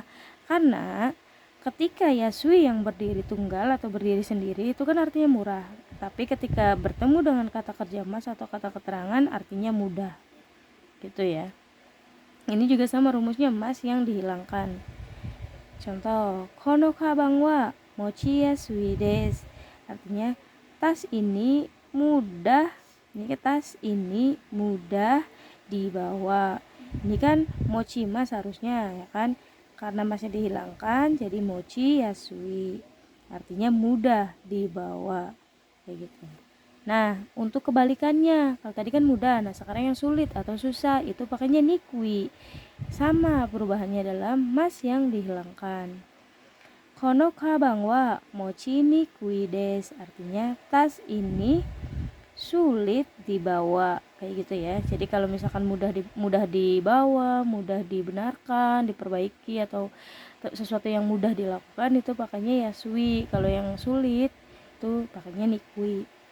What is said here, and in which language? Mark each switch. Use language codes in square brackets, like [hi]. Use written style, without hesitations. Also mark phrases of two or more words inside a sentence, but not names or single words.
[id] Karena ketika yasui yang berdiri tunggal atau berdiri sendiri itu kan artinya murah. Tapi ketika bertemu dengan kata kerja mas atau kata keterangan artinya mudah. Gitu ya. Ini juga sama rumusnya mas yang dihilangkan. Contoh, [ja] この鞄は持ちやすいです. [id] Artinya tas ini mudah, tas ini mudah dibawa. Ini kan [ja] 持ちます [id] harusnya ya kan, karena masnya dihilangkan jadi [ja] 持ちやすい, [id] artinya mudah dibawa, kayak gitu. Nah, untuk kebalikannya, kalau tadi kan mudah, nah sekarang yang sulit atau susah itu pakainya nikui. Sama perubahannya dalam mas yang dihilangkan. [ja] この鞄は持ちにくいです. [id] Artinya tas ini sulit dibawa, kayak gitu ya. Jadi kalau misalkan mudah dibawa, mudah dibenarkan, diperbaiki atau sesuatu yang mudah dilakukan itu pakainya yasui. Kalau yang sulit itu pakainya nikui.